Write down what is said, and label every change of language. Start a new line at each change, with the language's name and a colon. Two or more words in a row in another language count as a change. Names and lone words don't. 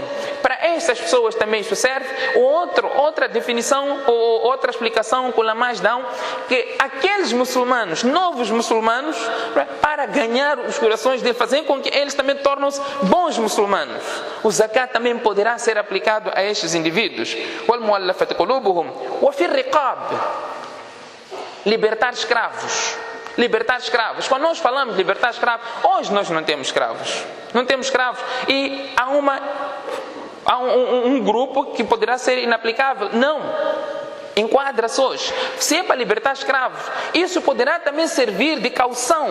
Portuguese: Para estas pessoas também isso serve. Outra definição ou outra explicação que os ulamás dão, que aqueles muçulmanos, novos muçulmanos, para ganhar os corações deles, fazer com que eles também tornem-se bons muçulmanos. O zakat também poderá ser aplicado a estes indivíduos.
Arabic: والمؤلفة قلوبهم وفي الرقاب,
Portuguese: libertar escravos. Libertar escravos. Quando nós falamos de libertar escravos, hoje nós não temos escravos. Não temos escravos. E há um grupo que poderá ser inaplicável. Não. Enquadra-se hoje. Se é para libertar escravos, isso poderá também servir de caução.